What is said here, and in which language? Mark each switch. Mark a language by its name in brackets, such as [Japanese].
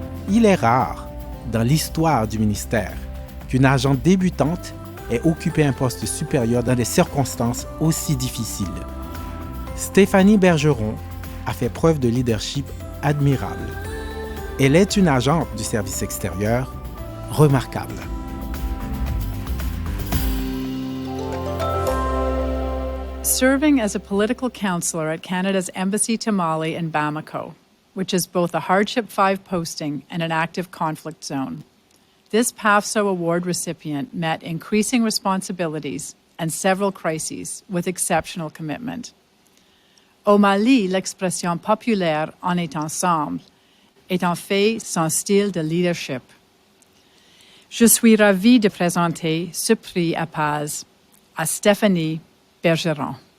[French] Il est rare, dans l'histoire du ministère, qu'une agente débutante ait occupé un poste supérieur dans des circonstances aussi difficiles. Stéphanie Bergeron a fait preuve de leadership admirable. Elle est une agente du service extérieur remarquable. [English] Serving as a political counselor at Canada's Embassy to Mali in Bamako, which is both a Hardship 5 posting and an active conflict zone. This PAFSO Award recipient met increasing responsibilities and several crises with exceptional commitment. [French] Au Mali, l'expression populaire « on est ensemble » est en fait son style de leadership. Je suis ravie de présenter ce prix APASE à Stéphanie Bergeron.